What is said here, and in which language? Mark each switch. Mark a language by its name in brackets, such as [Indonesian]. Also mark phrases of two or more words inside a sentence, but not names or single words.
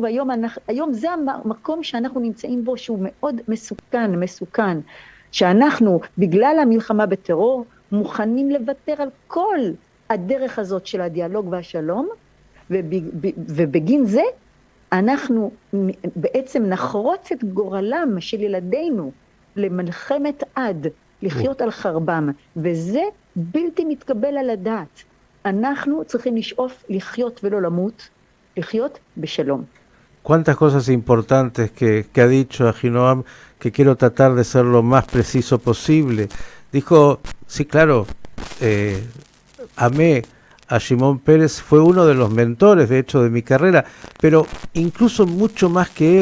[Hebrew] היום זה המקום שאנחנו נמצאים בו, שהוא מאוד מסוכן, שאנחנו, בגלל המלחמה בטרור, מוכנים לוותר על כל הדרך הזאת של הדיאלוג והשלום, ובגין זה אנחנו בעצם נחרוץ את גורלם של ילדינו למלחמת עד, לחיות על חרבם, וזה בלתי מתקבל על הדעת. אנחנו צריכים לשאוף לחיות ולא למות, לחיות בשלום. [Spanish] Cuántas cosas importantes que ha dicho Ahinoam, que quiero tratar de ser lo más preciso posible. Dijo, sí, claro, amé a Shimon Peres, fue uno de los mentores, de hecho, de mi carrera, pero incluso mucho más que